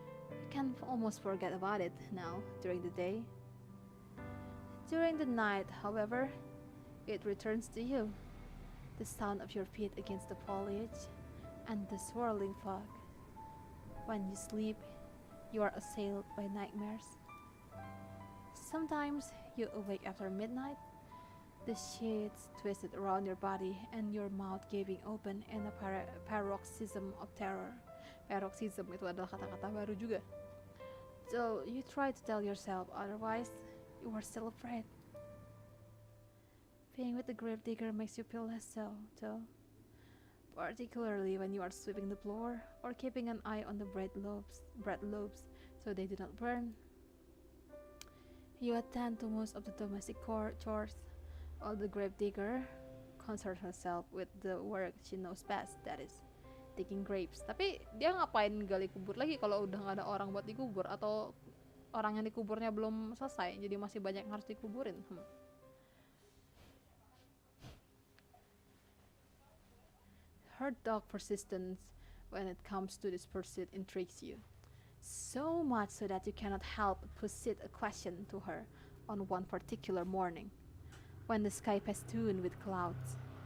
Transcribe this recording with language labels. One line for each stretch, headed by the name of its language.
English: You can almost forget about it now during the day. During the night, however, it returns to you, the sound of your feet against the foliage and the swirling fog. When you sleep, you are assailed by nightmares. Sometimes you awake after midnight, the sheets twisted around your body and your mouth gaping open in a paroxysm of terror.
Indonesian: Paroxysm itu adalah kata-kata baru juga.
English: So you try to tell yourself otherwise, you are still afraid. Being with the gravedigger makes you feel less so, though. Particularly when you are sweeping the floor or keeping an eye on the bread loaves so they do not burn. You attend to most of the domestic chores, while the grave digger concerns herself with the work she knows best, that is, digging graves.
Indonesian: Tapi dia ngapain gali kubur lagi kalau udah nggak ada orang buat dikubur, atau orang yang dikuburnya belum selesai, jadi masih banyak yang harus dikuburin.
English: Her dog persistence when it comes to this pursuit intrigues you. So much so that you cannot help but posit a question to her on one particular morning, when the sky festooned with clouds.